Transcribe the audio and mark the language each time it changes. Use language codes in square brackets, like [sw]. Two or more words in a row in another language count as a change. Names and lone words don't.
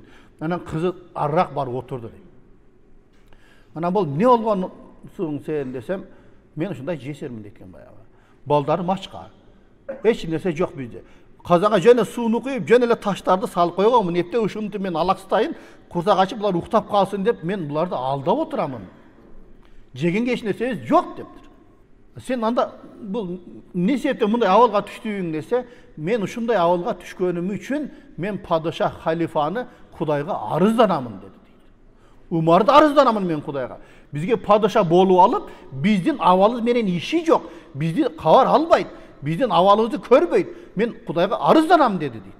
[ky] Анан кызы арыраак барып отурду дейт. Анан бул эмне болгонсуң сен десем, мен ушундай жесермин дейт баягы. Балдарым ачка. Эч нерсе жок бизде. Казанга жөн эле сууну куюп, жөн эле таштарды салып койгонмун. Эптеп ушунтип мен алакстайын, курсак ачып булар уктап калсын деп мен буларды алдап отурамын. Жегенге эч нерсебиз жок дептир. Сен анда бу не себептен мындай абалга түштүң десе, мен ушундай абалга түшкөнүм үчүн мен падыша халифаны Кудайга арызданамын деди. Умарды арызданамын мен Кудайга. Бизге падыша болуп алып, биздин абалыбыз менен иши жок. Бизди кабар албайт. Биздин абалыбызды көрбөйт. Мен Кудайга арызданам деди дейт.